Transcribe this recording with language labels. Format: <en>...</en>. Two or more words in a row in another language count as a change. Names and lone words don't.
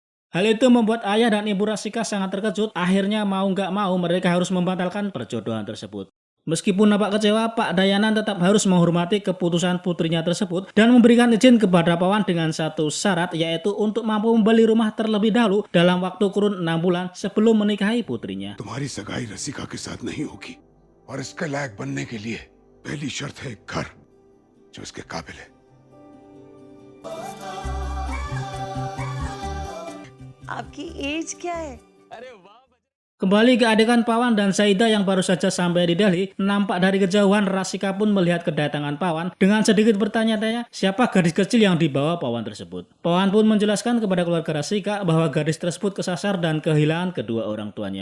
<id>Hal itu membuat ayah dan ibu Rasika sangat terkejut. Akhirnya mau nggak mau mereka harus membatalkan perjodohan tersebut. Meskipun nampak kecewa, Pak Dayanan tetap harus menghormati keputusan putrinya tersebut dan memberikan izin kepada Pawan dengan satu syarat, yaitu untuk mampu membeli rumah terlebih dahulu dalam waktu kurun 6 bulan sebelum menikahi putrinya.</id> <hi>तुम्हारी सगाई रसिका के साथ नहीं होगी और इसके लायक बनने के लिए पहली शर्त है एक घर जो इसके काबिल है। आपकी एज क्या है?</hi> <id>Kembali ke adegan Pawan dan Saida yang baru saja sampai di Delhi, nampak dari kejauhan Rasika pun melihat kedatangan Pawan dengan sedikit bertanya-tanya siapa gadis kecil yang dibawa Pawan tersebut. Pawan pun menjelaskan kepada keluarga Rasika bahwa gadis tersebut kesasar dan kehilangan kedua orang tuanya.</id>